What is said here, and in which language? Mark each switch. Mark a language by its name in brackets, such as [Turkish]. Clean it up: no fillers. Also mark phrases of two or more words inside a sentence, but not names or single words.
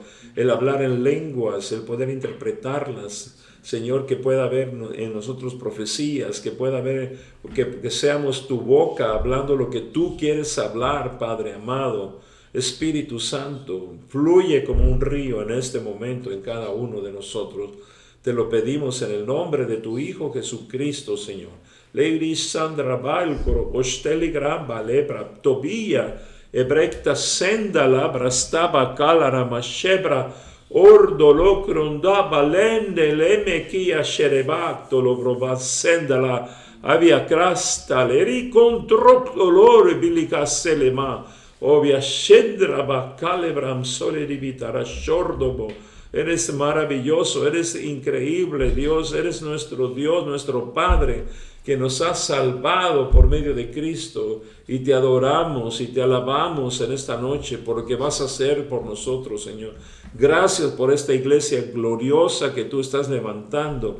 [Spanish] El hablar en lenguas, el poder interpretarlas, Señor, que pueda haber en nosotros profecías, que pueda haber, que seamos tu boca hablando lo que tú quieres hablar, Padre amado. Espíritu Santo, fluye como un río en este momento en cada uno de nosotros. Te lo pedimos en el nombre de tu Hijo Jesucristo, Señor. Leiri Sandra Balcoro, Osteli Gramba, Lebra, Tobia, Ebrecta Sendala, Brastaba Calara, Mashebra, Ordo Locronda, Lende, Lemekia, Sherebacto, Lobrova Sendala, Avia Crasta, Leri Controp Dolore, Bilica Selema, Ovia Shedra, Bacalebram, Sole Divitara, Shordobo. Eres maravilloso, eres increíble, Dios, eres nuestro Dios, nuestro Padre, que nos has salvado por medio de Cristo, y te adoramos y te alabamos en esta noche por lo que vas a hacer por nosotros, Señor. Gracias por esta iglesia gloriosa que tú estás levantando.